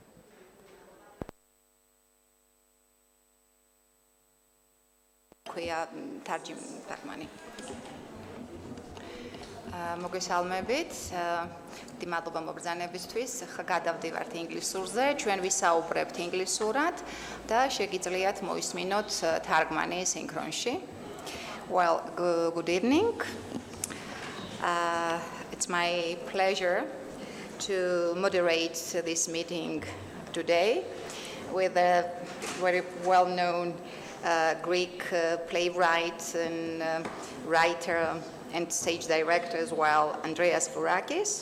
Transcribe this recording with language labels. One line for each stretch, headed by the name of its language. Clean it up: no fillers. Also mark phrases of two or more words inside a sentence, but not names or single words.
Georgian: ქვია თარგმანი. მოგესალმებით. მადლობა მობრძანებისთვის. ხა გადავდივართ ინგლისურზე. ჩვენ ვისაუბრებთ ინგლისურად და შეგიძლიათ მოისმინოთ თარგმანი სინქრონში.
English: Well, good evening. It's my pleasure to moderate this meeting today with a very well-known Greek playwright and writer and stage director as well, Andreas Flourakis.